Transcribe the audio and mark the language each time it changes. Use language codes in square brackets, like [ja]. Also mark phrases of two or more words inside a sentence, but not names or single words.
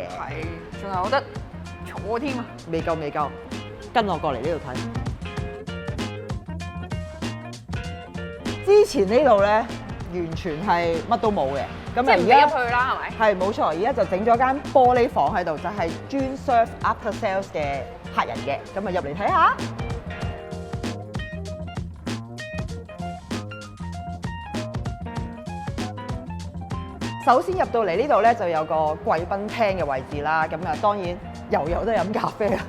[yue] 係，仲有得坐添啊！未夠未夠，跟我過嚟呢度睇。之前呢度咧完全係乜都冇嘅，咁即係唔俾入去啦，係咪？係冇錯，而家就整咗間玻璃房喺度，就係專 [en] serve after sales [yue] 嘅客人嘅，咁啊入嚟睇下。首先入到嚟呢度咧，就有個貴賓廳嘅位置啦。咁啊，當然又有得飲咖啡啊！